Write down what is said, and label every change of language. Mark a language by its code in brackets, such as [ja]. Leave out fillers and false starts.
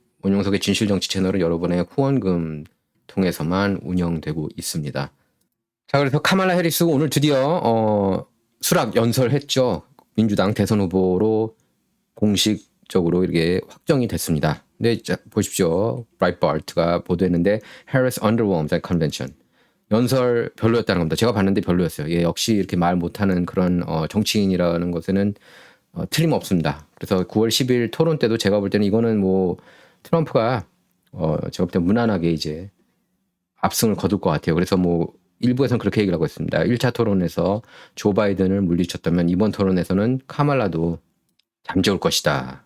[ko] 원영석의 진실정치 채널은 여러분의 후원금 통해서만 운영되고 있습니다. 자, 그래서 카말라 해리스 오늘 드디어 수락 연설했죠. 민주당 대선 후보로 공식적으로 이렇게 확정이 됐습니다. 근데 보십시오. 브라이트바트가 보도했는데 [en] Harris underwhelmed at convention. [ko] 연설 별로였다는 겁니다. 제가 봤는데 별로였어요. 예, 역시 이렇게 말 못하는 그런 정치인이라는 것에는 틀림없습니다. 그래서 9월 10일 토론 때도 제가 볼 때는 이거는 뭐 트럼프가 제가 볼 때 무난하게 이제 압승을 거둘 것 같아요. 그래서 뭐 일부에서는 그렇게 얘기를 하고 있습니다. 1차 토론에서 조 바이든을 물리쳤다면 이번 토론에서는 카말라도 잠재울 것이다.